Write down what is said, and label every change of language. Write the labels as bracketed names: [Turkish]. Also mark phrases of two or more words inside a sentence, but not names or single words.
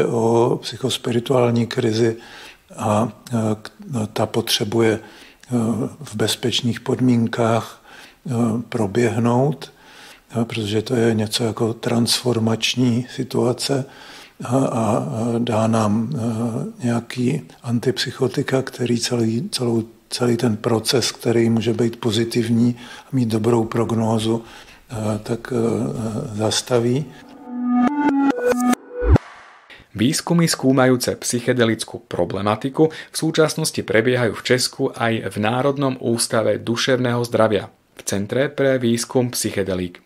[Czech] o psychospirituální krizi a ta potřebuje v bezpečných podmínkách proběhnout, protože to je něco jako transformační situace a dá nám nějaký antipsychotika, který celý ten proces, který může být pozitivní a mít dobrou prognózu, tak zastaví. [Slovak] Výskumy skúmajúce psychedelickú problematiku v súčasnosti prebiehajú v Česku aj v Národnom ústave duševného zdravia, v Centre pre výskum psychedelík.